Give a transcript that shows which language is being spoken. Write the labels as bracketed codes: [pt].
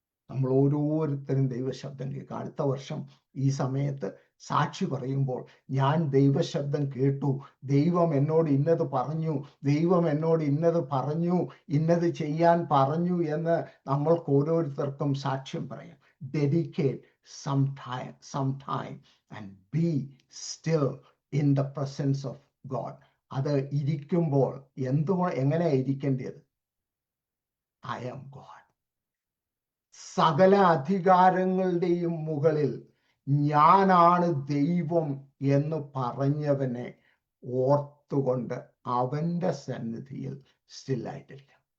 [ml] നമ്മൾ ഓരോരുത്തരും ദൈവശബ്ദം കേൾക്കുക. അടുത്ത വർഷം ഈ സമയത്ത് സാക്ഷി പറയുമ്പോൾ, ഞാൻ ദൈവശബ്ദം കേട്ടു, ദൈവം എന്നോട് ഇന്നത് പറഞ്ഞു, ദൈവം എന്നോട് ഇന്നത് പറഞ്ഞു, ഇന്നത് ചെയ്യാൻ പറഞ്ഞു എന്ന് നമ്മൾക്ക് ഓരോരുത്തർക്കും സാക്ഷ്യം പറയാം. [en] Dedicate some time and be still in the presence of God. [ml] അത് ഇരിക്കുമ്പോൾ എങ്ങനെയാ ഇരിക്കേണ്ടത്? [en] I am God. [ml] സകല അധികാരങ്ങളുടെയും മുകളിൽ ഞാനാണ് ദൈവം എന്ന് പറഞ്ഞവനെ ഓർത്തുകൊണ്ട് അവന്റെ സന്നിധിയിൽ സ്റ്റില്ലായിട്ടില്ല.